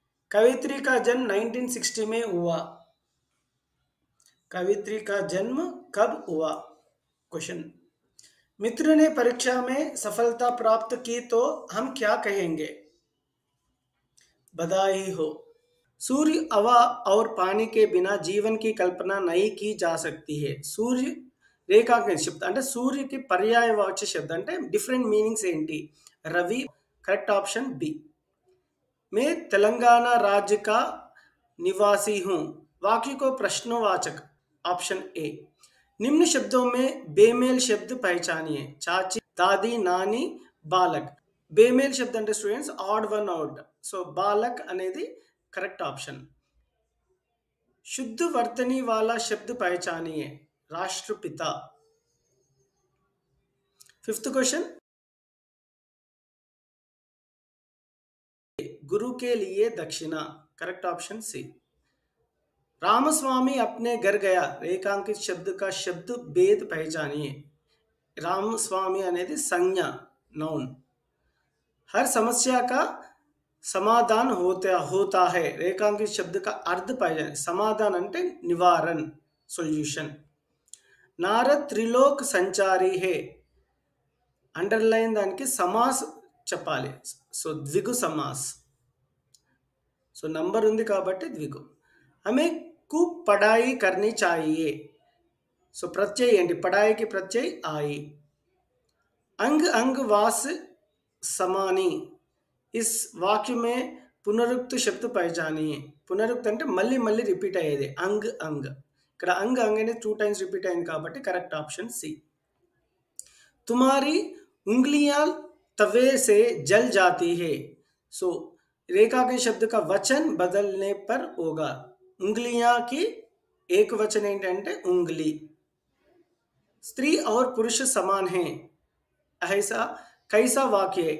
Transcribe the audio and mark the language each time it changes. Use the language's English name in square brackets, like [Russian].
[Hindi] कवित्री का जन्म 1960 में हुआ। कवित्री का जन्म कब हुआ? क्वेश्चन। मित्र ने परीक्षा में सफलता प्राप्त की तो हम क्या कहेंगे? बधाई हो। सूर्य, हवा और पानी के बिना जीवन की कल्पना नहीं की जा सकती है। [Telugu] सूर्य రేఖాంకిత శబ్దం అంటే సూర్యకి పర్యాయవాచ్య శబ్దం అంటే డిఫరెంట్ మీనింగ్స్ ఏంటి? [Hindi] Ravi, [English] Correct option B. [Hindi] मैं तेलंगाना राज्य का निवासी हूँ, वाक्य को प्रश्नवाचक, ऑप्शन ए। निम्न शब्दों में बेमेल शब्द पहचानिए। चाची, दादी, नानी, बालक। बेमेल शब्द [Telugu] అంటే students odd one out, so Balak అనేది करेक्ट ऑप्शन। [Hindi] शुद्ध वर्तनी वाला शब्द पहचानिए। राष्ट्रपिता। Fifth question. गुरु के लिए दक्षिणा, करेक्ट ऑप्शन सी। रामस्वामी अपने घर गया, रेखांकित शब्द का शब्द भेद पहचानिए। रामस्वामी అనేది संज्ञ, नाउन। हर समस्या का समाधान होता है, रेखांकित शब्द का अर्थ पहचानिए। समाधान అంటే निवारण, सॉल्यूशन। नारद त्रिलोक संचारी है, [Telugu] अंडरलाइन దానికి समास చెప్పాలి, సో ద్విగు समास, సో నంబర్ ఉంది కాబట్టి ద్విగు। [Hindi] हमें खूब पढ़ाई करनी चाहिए, सो प्रत्यय ఏంటి? पढ़ाई की प्रत्यय आई। अंग अंग वास समानी, इस वाक्य में पुनरुक्त शब्द पहचानिए। [Telugu] पुनरुक्त అంటే మళ్ళీ మళ్ళీ రిపీట్ అయ్యేది, అంగ్ అంగ్। ఇక్కడ అంగ్ అంగ్ అనేది 2 టైమ్స్ రిపీట్ అయింది కాబట్టి కరెక్ట్ ఆప్షన్ సి। [Hindi] तुम्हारी उंगलियां तवे से जल जाती है, सो रेखा के शब्द का वचन बदलने पर होगा। उंगलियां की एक वचन ఏంటంటే उंगली। स्त्री और पुरुष समान हैं, ऐसा कैसा वाक्य है?